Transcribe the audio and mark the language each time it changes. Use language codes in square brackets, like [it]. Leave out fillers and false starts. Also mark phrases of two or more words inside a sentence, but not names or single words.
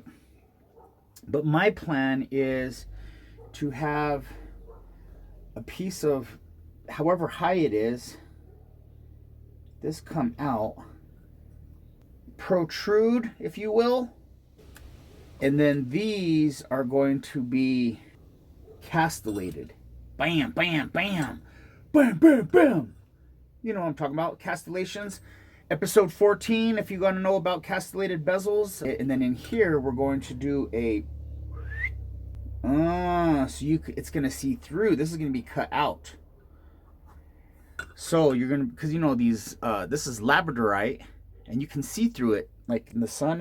[en] But my plan is to have a piece of, however high it is, this come out, protrude, if you will, and then these are going to be castellated. Bam, bam, bam, bam, bam, bam. You know what I'm talking about, castellations. Episode 14, if you want to know about castellated bezels. And then in here, we're going to do a so it's gonna see through. This is gonna be cut out. So you're gonna, because you know these, this is labradorite, and you can see through it, like in the sun.